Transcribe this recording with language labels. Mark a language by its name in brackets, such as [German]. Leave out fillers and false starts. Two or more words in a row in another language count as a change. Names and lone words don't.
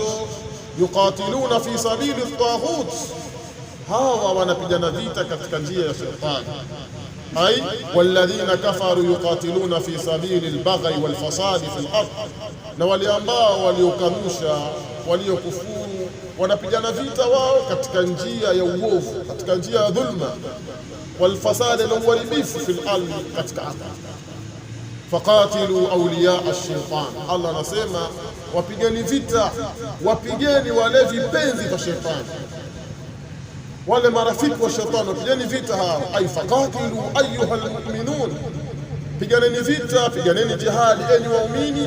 [Arabic] يقاتلون في سبيل الطاغوت, [Swahili] hawa wanapigana vita katika njia ya shetani. [Arabic] أي والذين كفروا يقاتلون في سبيل البغي والفساد في الأرض, [Swahili] na wale ambao waliokanusha, waliokufuru, wanapigana vita wao katika njia ya uovu, katika njia ya dhulma, [Arabic] والفساد الوالبيف في الأرض [Swahili] katika ardhi. [Arabic] فقاتلوا أولياء الشيطان, [Swahili] Allah anasema wapigeni vita, wapigeni wale vipenzi vya shetani, wale marafiki wa shetani, wapigeni vita hao. [Arabic] أي فقاتلوا أيها المؤمنون, [Swahili] piganeni vita, piganeni jihadi enyi waumini.